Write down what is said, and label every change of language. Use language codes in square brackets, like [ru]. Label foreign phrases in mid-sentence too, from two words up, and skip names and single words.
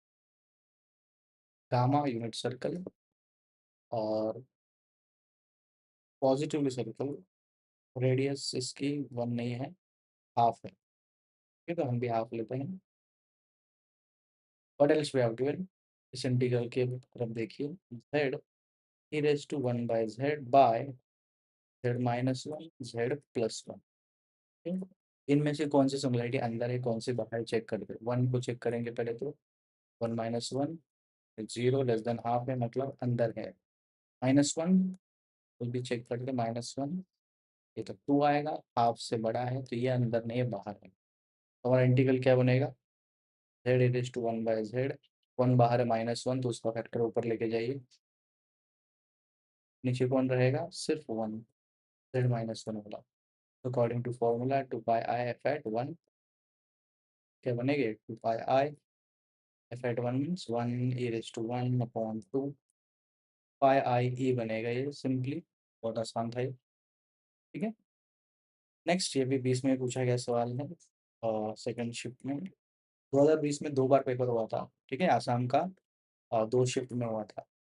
[en] gamma unit circle [hi] और [en] positively circle, [hi] रेडियस इसकी 1 नहीं है, हाफ है, ठीक है, तो हम भी हाफ लेते हैं। [en] what else we have given, [hi] इस इंटीग्रल के तरफ देखिए, [en] z e raised to 1 by z by z minus 1 z plus 1, [hi] ठीक है? इनमें से कौन सी सिमिलरिटी अंदर है, कौन सी बाहर, चेक करके 1 को चेक करेंगे पहले, तो 1 माइनस 1 0 [en] less than [hi] हाफ है, मतलब अंदर है, -1 को भी चेक करके -1, ये तो 2 आएगा, हाफ से बड़ा है तो ये अंदर नहीं है बाहर है, तो हमारा इंटीग्रल क्या बनेगा, [en] z e raised to 1 by z, [hi] 1 बाहर है -1 तो उसका फैक्टर ऊपर लेके जाइए, नीचे कौन रहेगा, सिर्फ 1, z-1 वाला, [en] according to formula 2πi f at 1 [hi] क्या बनेगा, [en] 2πi f at 1 means 1 e raised to 1 upon 2 pi i e [hi] बनेगा, ये सिंपली बहुत आसान था ये, ठीक है। नेक्स्ट, ये भी 20 में पूछा गया सवाल है, [en] second shift [hi] में 2020 में 2 बार पेपर हुआ था, ठीक है, आसाम का 2 शिफ्ट में हुआ था।